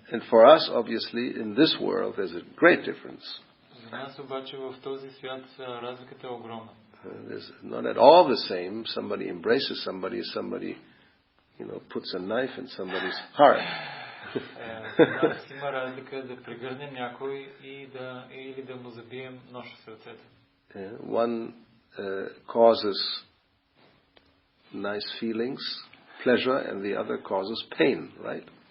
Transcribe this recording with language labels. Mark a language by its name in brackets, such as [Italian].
[English] And for us, obviously, in this world, there's a great difference. [Bulgarian] За нас обаче в този свят разликата е огромна. [English] It's not at all the same. Somebody embraces somebody, puts a knife in somebody's heart. [Bulgarian] За нас има разлика да прегърнем някой или да му забием нож в сърцето. [English] One causes nice feelings, pleasure, and the other causes pain, right?